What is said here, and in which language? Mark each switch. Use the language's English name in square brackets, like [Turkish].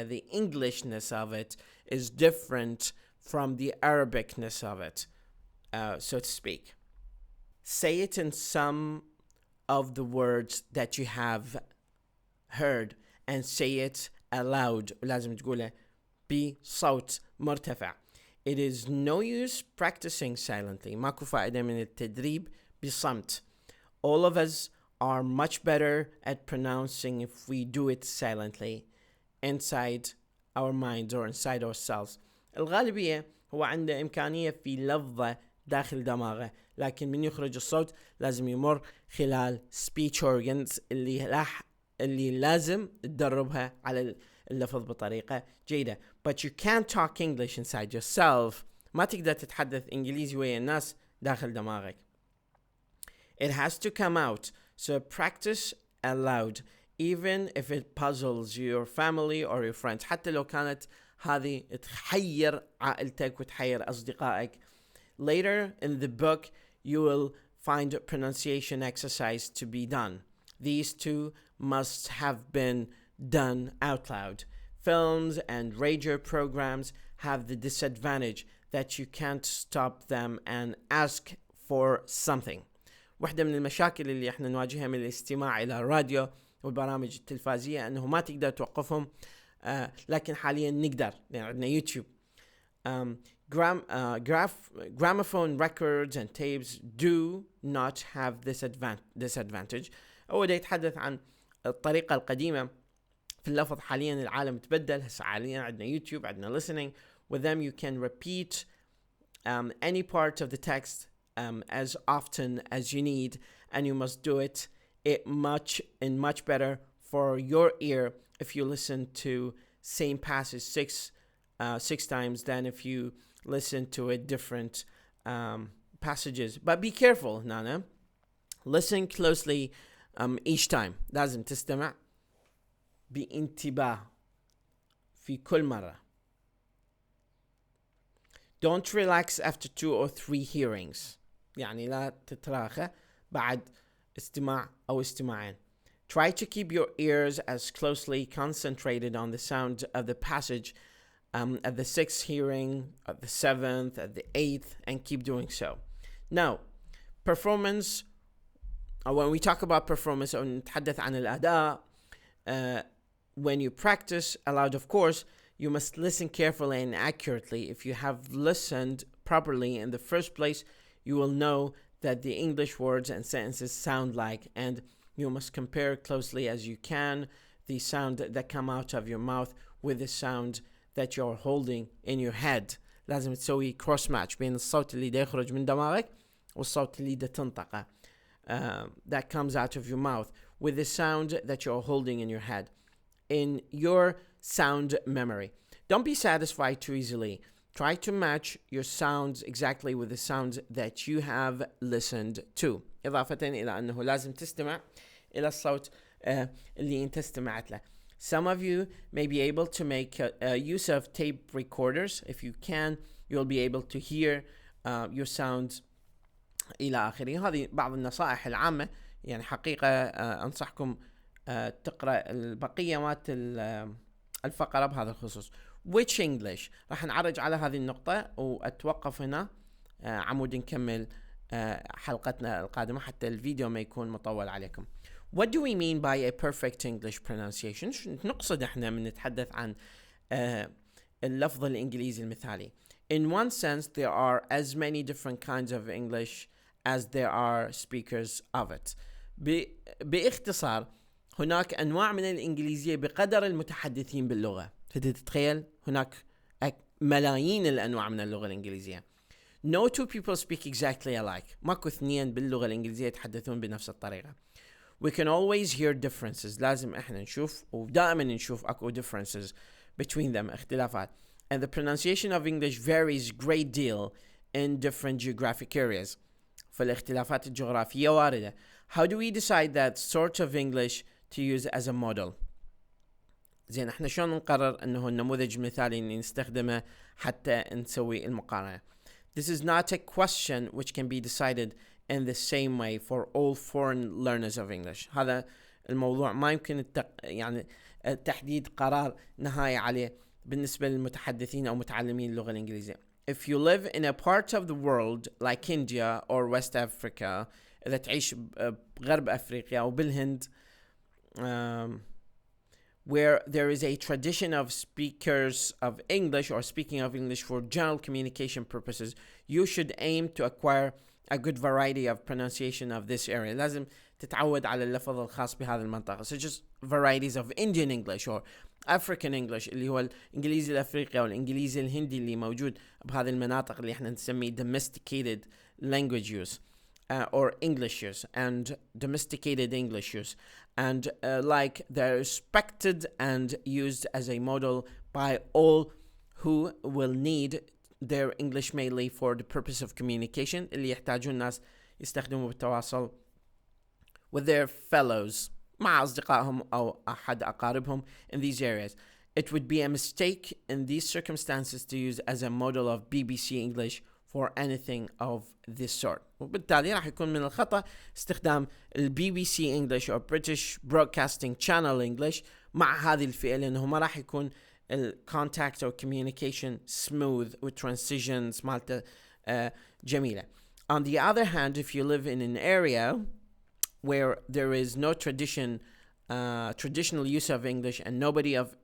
[English] The Englishness of it is different from the Arabicness of it, so to speak. Say it in some of the words that you have heard and say it aloud. [Arabic] لازم تقوله بصوت مرتفع. [English] It is no use practicing silently. [Arabic] ماكو فائدة من التدريب بصمت. [English] All of us are much better at pronouncing if we do it silently inside our minds or inside ourselves. [Arabic] الغالبية هو عنده إمكانية في لفظة داخل دماغه، لكن من يخرج الصوت لازم يمر خلال [English] speech organs [Arabic] اللي لازم تدربها على اللفظ بطريقة جيدة. [English] But you can't talk English inside yourself. [Arabic] ما تقدر تتحدث إنجليزي ويا الناس داخل دماغك. [English] It has to come out. So practice aloud, even if it puzzles your family or your friends. [Arabic] حتى لو كانت هذه تحير عائلتك وتحير أصدقائك. [English] Later in the book, you will find a pronunciation exercise to be done. These two must have been done out loud. Films and radio programs have the disadvantage that you can't stop them and ask for something. [Arabic] واحدة من المشاكل اللي احنا نواجهها من الاستماع إلى الراديو والبرامج التلفزية أنه ما تقدر توقفهم، لكن حاليا نقدر يعني عندنا يوتيوب. [English] Gramophone records and tapes do not have this disadvantage. [Arabic] هو ده يتحدث عن الطريقة القديمة في اللفظ. حاليا العالم تبدل، هسه حاليا عندنا يوتيوب، عندنا [English] listening. With them you can repeat any part of the text as often as you need, and you must do it much better for your ear if you listen to same passage six times than if you listen to it different passages. But be careful, Nana. Listen closely each time. [Arabic] لازم تستمع بانتباه في كل مرة. [English] Don't relax after 2 or 3 hearings. [Arabic] يعني لا تتراخى بعد استماع أو استماعين. [English] Try to keep your ears as closely concentrated on the sound of the passage at the 6th hearing, at the 7th, at the 8th, and keep doing so. Now, performance, when we talk about performance [Arabic] أو نتحدث عن الأداء, [English] when you practice aloud, of course, you must listen carefully and accurately. If you have listened properly in the first place, you will know that the English words and sentences sound like, and you must compare closely as you can the sound that come out of your mouth with the sound that you're holding in your head. [Arabic] لازم تسوي cross match بين الصوت اللي دا يخرج من دماغك والصوت اللي دا تنطقه [English] that comes out of your mouth with the sound that you're holding in your head in your sound memory. Don't be satisfied too easily. Try to match your sounds exactly with the sounds that you have listened to. [Arabic] إضافة إلى أنه لازم تستمع إلى الصوت اللي أنت استمعت له. [English] Some of you may be able to make use of tape recorders. If you can, you'll be able to hear your sounds [Arabic] إلى آخره. هذه بعض النصائح العامة. يعني حقيقة أنصحكم تقرأ البقية مات الفقرة بهذا الخصوص. [English] which English [Arabic] راح نعرج على هذه النقطة وأتوقف هنا عمود نكمل حلقتنا القادمة حتى الفيديو ما يكون مطول عليكم. [English] What do we mean by a perfect English pronunciation؟ [Arabic] شو نقصد احنا من نتحدث عن اللفظ الإنجليزي المثالي؟ [English] In one sense, there are as many different kinds of English as there are speakers of it. [Arabic] باختصار هناك أنواع من الإنجليزية بقدر المتحدثين باللغة. فتتخيل هناك ملايين الأنواع من اللغة الإنجليزية. [English] No two people speak exactly alike. [Arabic] ماكو اثنين باللغة الإنجليزية يتحدثون بنفس الطريقة. [English] We can always hear differences. [Arabic] لازم احنا نشوف ودائما نشوف اكو [English] differences between them [Arabic] اختلافات. [English] And the pronunciation of English varies great deal in different geographic areas. [Arabic] فالاختلافات الجغرافية واردة. [English] How do we decide that sort of English to use as a model؟ [Arabic] زين احنا شلون نقرر انه النموذج المثالي اللي نستخدمه حتى نسوي المقارنة؟ [English] This is not a question which can be decided in the same way for all foreign learners of English. [Arabic] هذا الموضوع ما يمكن يعني تحديد قرار نهائي عليه بالنسبة للمتحدثين أو متعلمين اللغة الإنجليزية. [English] If you live in a part of the world like India or West Africa، [Arabic] إذا تعيش بغرب أفريقيا أو بالهند [English] where there is a tradition of speakers of English or speaking of English for general communication purposes, you should aim to acquire a good variety of pronunciation of this area. [Arabic] لازم تتعود على اللفظ الخاص بهذه المنطقة. [English] such as varieties of Indian English or African English [Arabic] اللي هو الإنجليزي الأفريقي أو الإنجليزي الهندي اللي موجود بهذه المناطق اللي احنا نسميه [English] domesticated language use or English use and domesticated English use and like they're respected and used as a model by all who will need their English mainly for the purpose of communication [Arabic] اللي يحتاجون الناس يستخدموا بالتواصل [English] with their fellows [Arabic] مع أصدقائهم أو أحد أقاربهم [English] in these areas. It would be a mistake in these circumstances to use as a model of BBC English for anything of this sort. [Arabic] وبالتالي راح يكون من الخطأ استخدام [English] BBC English or British Broadcasting Channel English [Arabic] مع هذه الفئة لأنه ما راح يكون [English] contact or communication smooth with transitions [Arabic] مالته جميلة. [English] On the other hand, if you live in an area where there is no traditional use of English and nobody